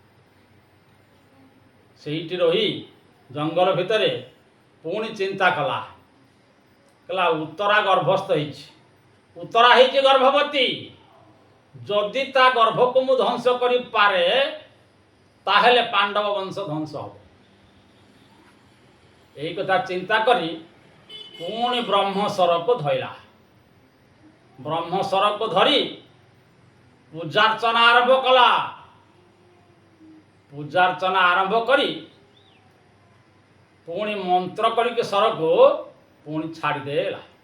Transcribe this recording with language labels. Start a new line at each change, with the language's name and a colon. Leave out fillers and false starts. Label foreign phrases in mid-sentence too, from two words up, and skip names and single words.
Odia: ସେଇଠି ରହି ଜଙ୍ଗଲ ଭିତରେ ପୁଣି ଚିନ୍ତା କଲା। କହିଲା ଉତ୍ତରା ଗର୍ଭସ୍ଥ ହେଇଛି, ଉତ୍ତରା ହେଇଛି ଗର୍ଭବତୀ। ଯଦି ତା ଗର୍ଭକୁ ମୁଁ ଧ୍ୱଂସ କରିପାରେ ତାହେଲେ ପାଣ୍ଡବ ବଂଶ ଧ୍ୱଂସ ହେବ। ଏଇ କଥା ଚିନ୍ତା କରି ପୁଣି ବ୍ରହ୍ମଶରକୁ ଧଇଲା। ବ୍ରହ୍ମଶରକୁ ଧରି ପୂଜାର୍ଚ୍ଚନା ଆରମ୍ଭ କଲା। ପୂଜାର୍ଚ୍ଚନା ଆରମ୍ଭ କରି ପୁଣି ମନ୍ତ୍ର କରିକି ସରକୁ ପୁଣି ଛାଡ଼ିଦେଲା।